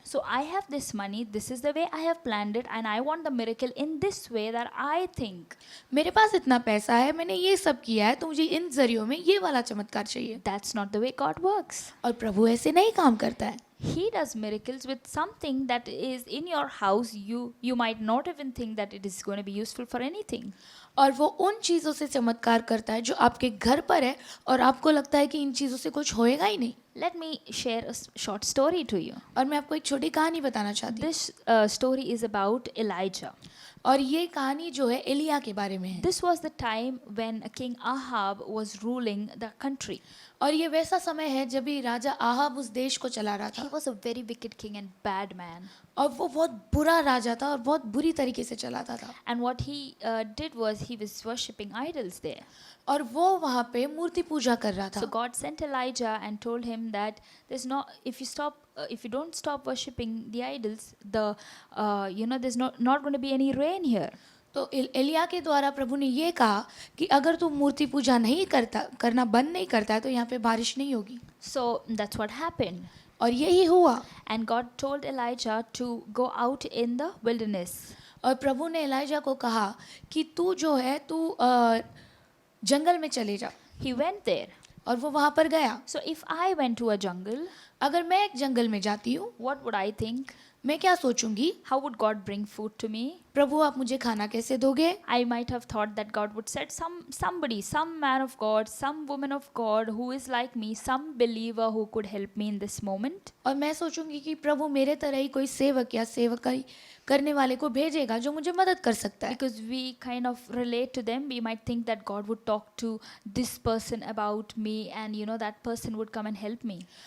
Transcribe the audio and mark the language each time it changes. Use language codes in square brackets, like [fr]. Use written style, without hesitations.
[en] So I have this money. This is the way I have planned it, and I want the miracle in this way that I think. [hi] मेरे पास इतना पैसा है, मैंने ये सब किया है, तो मुझे इन जरियों में ये वाला चमत्कार चाहिए. [en] That's not the way God works. [hi] और प्रभु ऐसे नहीं काम करता है. [en] He does miracles with something that is in your house. You might not even think that it is going to be useful for anything. [hi] और वो उन चीज़ों से चमत्कार करता है जो आपके घर पर है और आपको लगता है कि इन चीज़ों से कुछ होएगा ही नहीं. [en] Let me share a short story to you. [hi] और मैं आपको एक छोटी कहानी बताना चाहती हूँ. [en] This story is about Elijah. [hi] और ये कहानी जो है एलिया के बारे में है. [en] This was the time when King Ahab was ruling the country. [hi] और ये वैसा समय है जब भी राजा आहाब उस देश को चला रहा [en] He [hi] था. [en] was a very wicked king and bad man. [hi] और वो बहुत बुरा राजा था और बहुत बुरी तरीके से चलाता था. [en] And what he did was he was worshipping idols there. [hi] और वो वहाँ पे मूर्ति पूजा कर रहा था. [en] So God sent Elijah and told him that if you don't stop worshipping the idols, there's not going to be any rain here. [hi] तो एलिया के द्वारा प्रभु ने ये कहा कि अगर तू मूर्ति पूजा नहीं करना बंद नहीं करता है तो यहाँ पे बारिश नहीं होगी. [en] So that's what happened. [hi] और यही हुआ. [en] And God told Elijah to go out in the wilderness. [hi] और प्रभु ने एलिजा को कहा कि तू जो है तू जंगल में चले जा. [en] He went there. [hi] और वो वहाँ पर गया. [en] So if I went to a jungle, [hi] अगर मैं एक जंगल में जाती हूँ [en] what would I think? [hi] मैं क्या सोचूंगी? [en] How would God bring food to me? [hi] प्रभु आप मुझे खाना कैसे दोगे? [en] I might have thought that God would set somebody, some man of God, some woman of God who is like me, some believer who could help me in this moment. [hi] और मैं सोचूंगी कि प्रभु मेरे तरह ही कोई सेवक या सेवकाई करने वाले को भेजेगा जो मुझे मदद कर सकता है. [en] Because we kind of relate to them, we might think that God would talk to this person about me, and that person would come and help me.